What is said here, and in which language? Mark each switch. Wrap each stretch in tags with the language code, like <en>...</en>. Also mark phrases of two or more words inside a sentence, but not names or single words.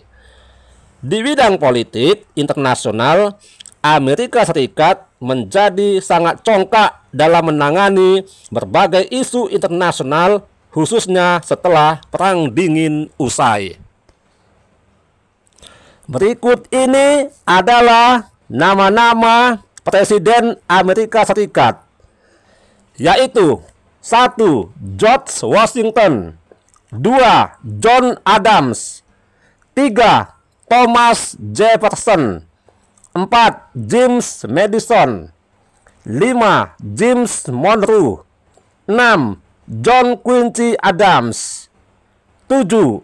<id>Di bidang politik internasional, Amerika Serikat menjadi sangat congkak dalam menangani berbagai isu internasional, khususnya setelah Perang Dingin usai. Berikut ini adalah nama-nama Presiden Amerika Serikat, yaitu 1. George Washington, 2. John Adams, 3. Thomas Jefferson, 4. James Madison, 5. James Monroe, 6. John Quincy Adams, 7.</id>